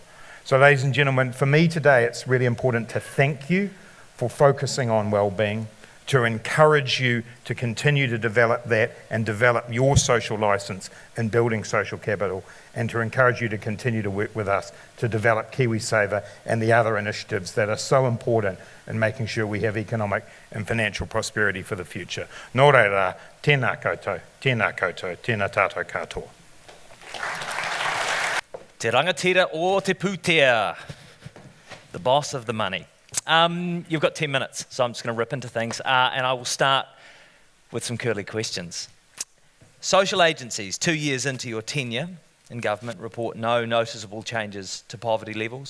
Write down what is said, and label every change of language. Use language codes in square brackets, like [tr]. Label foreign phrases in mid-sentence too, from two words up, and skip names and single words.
[en] So ladies and gentlemen, for me today, it's really important to thank you for focusing on wellbeing, to encourage you to continue to develop that and develop your social licence in building social capital, and to encourage you to continue to work with us to develop KiwiSaver and the other initiatives that are so important in making sure we have economic and financial prosperity for the future. [mi] Nō reira, tēnā koutou, tēnā tātou katoa. Te rangatira o te pūtea, [en] the boss of the money. You've got 10 minutes, so I'm just going to rip into things, and I will start with some curly questions. Social agencies, 2 years into your tenure in government, report no noticeable changes to poverty levels.